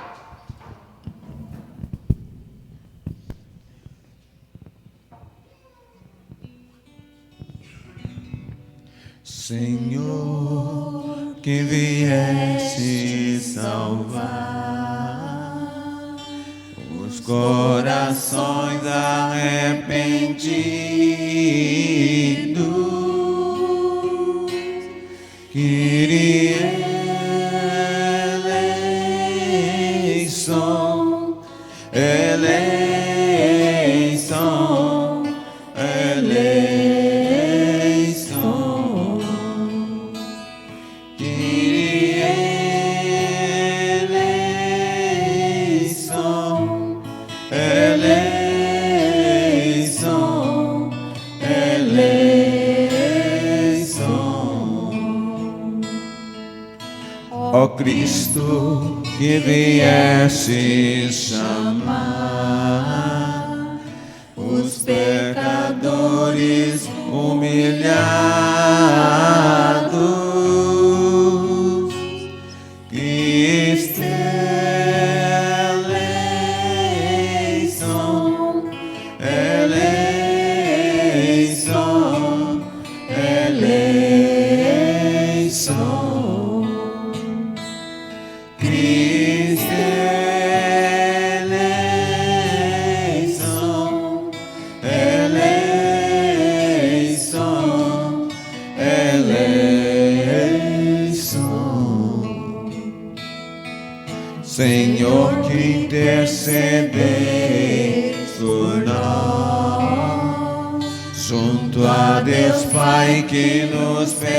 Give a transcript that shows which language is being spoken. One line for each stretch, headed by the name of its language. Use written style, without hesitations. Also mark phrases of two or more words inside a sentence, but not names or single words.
Portuguese: Senhor, que vieste salvar os corações arrependidos,
Greek: Κύριε ἐλέησον, ἐλέησον, ἐλέησον, Κύριε ἐλέησον, ἐλέησον, ἐλέησον.
Portuguese: Ó Cristo, que vieste chamar os pecadores humilhados,
Greek: Χριστέ ἐλέησον, ἐλέησον, ἐλέησον, Χριστέ ἐλέησον, eleição, eleição.
Portuguese: Senhor, que intercedeis por nós, junto a Deus Pai que nos